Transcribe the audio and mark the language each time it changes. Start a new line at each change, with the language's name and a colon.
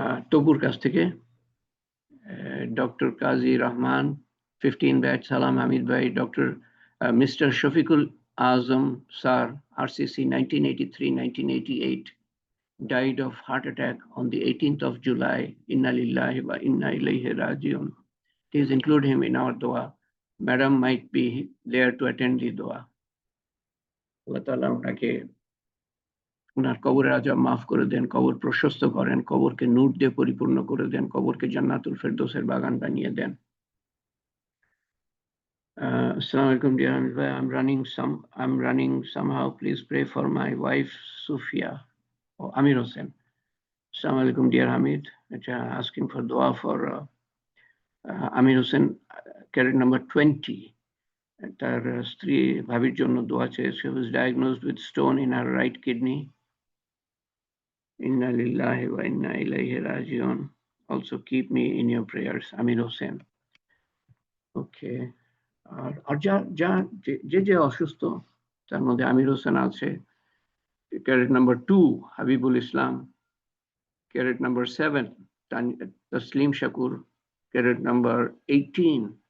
Bangla: তবুর কাছ থেকে ডক্টর কাজী রহমান 15 ব্যাচ, সালাম হামিদ ভাই, doctor mister Shafiqul Azam sir, RCC 1983-1988,
English: died of heart attack on the 18th of July.
Arabic: Inna lillahi wa inna ilayhi rajiun.
English: Please include him in our dua. Madam might be there to attend the dua.
Bangla: আল্লাহ তাআলা ওনাকে, ওনার কবরের আযাব মাফ করে দেন, কবর প্রশস্ত করেন, কবরকে নূর দিয়ে পরিপূর্ণ করে দেন, কবরকে জান্নাতুল ফেরদৌসের বাগান বানিয়ে দেন।
Arabic: Assalamu alaikum,
English: dear Hamid bhai. I'm running somehow. Please pray for my wife Sufia or Amir Hossain.
Arabic: Assalamu alaikum,
English: dear Hamid. Asking for dua for Amir Hossain, cadet number 20.
Bangla: তার স্ত্রী ভাবির জন্য দোয়া চেয়েছে।
English: She was diagnosed with stone in her right kidney.
Arabic: Inna lillahi wa inna ilayhi rajiun.
English: Also keep me in your prayers. Amir Hossain. Okay.
Bangla: আর যে অসুস্থ তার মধ্যে আমির হোসেন আছে, ক্যারেট নাম্বার 2 হাবিবুল ইসলাম, carat number 7 Taslim Shakur, carat number 18